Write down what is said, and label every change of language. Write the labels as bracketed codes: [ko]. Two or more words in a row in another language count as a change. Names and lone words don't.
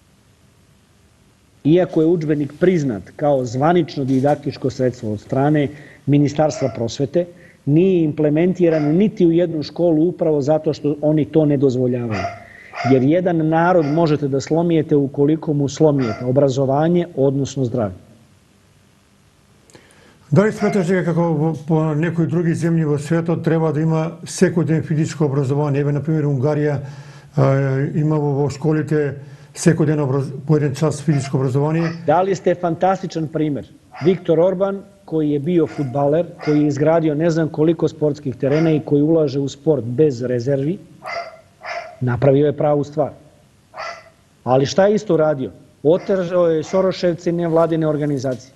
[sr] Iako je udžbenik priznat kao zvanično didaktičko sredstvo od strane Ministarstva prosvete, nije implementiran niti u jednu školu upravo zato što oni to ne dozvoljavaju. Jer jedan narod možete da slomijete ukoliko mu slomijete obrazovanje, odnosno zdravlje. [mk] Дали сметаш дека како по некои други земји во светот треба да има секој ден физичко образование? Еве, например, Унгарија има во школите секој ден по еден час физичко образование. [sr] Dali ste fantastičan primer. Viktor Orban, koji je bio fudbaler, koji je izgradio ne znam koliko sportskih terena i koji ulaže u sport bez rezervi, napravio je pravu stvar. Ali šta je isto radio? Otežao je Soroševci nevladine organizacije.